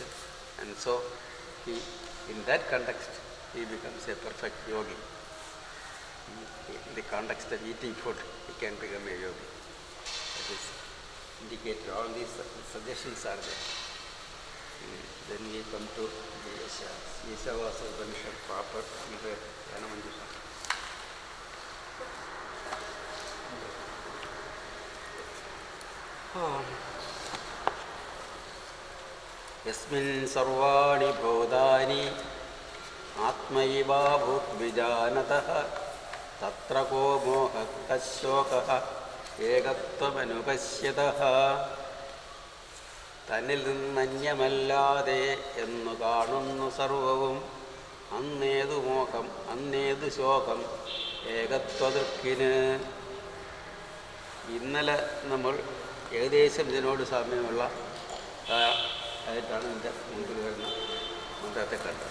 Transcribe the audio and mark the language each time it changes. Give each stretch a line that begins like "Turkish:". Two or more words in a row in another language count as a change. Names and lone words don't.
English: And so in that context, he becomes a perfect yogi. In the context of eating food, he can become a yogi. That is indicated. All these suggestions are there. Then we come to the Ishavasa Upanishad proper.
Sanskrit: यस्मिन् सर्वाणि भोदानि आत्मैव भुत्विजानतः तत्र को मोह कशोकः ഏകത്വമനുപശ്യതഃ.
Malayalam: തന്നിൽ നിന്നന്യമല്ലാതെ എന്നു കാണുന്നു സർവവും, അന്നേതു മോഹം അന്നേതു ശോകം ഏകത്വദൃക്കിന്. ഇന്നലെ നമ്മൾ ഏകദേശം ഇതിനോട് സാമ്യമുള്ള ആയിട്ടാണ് എൻ്റെ മുമ്പിൽ വരുന്ന മന്ത്രത്തെ കണ്ടത്.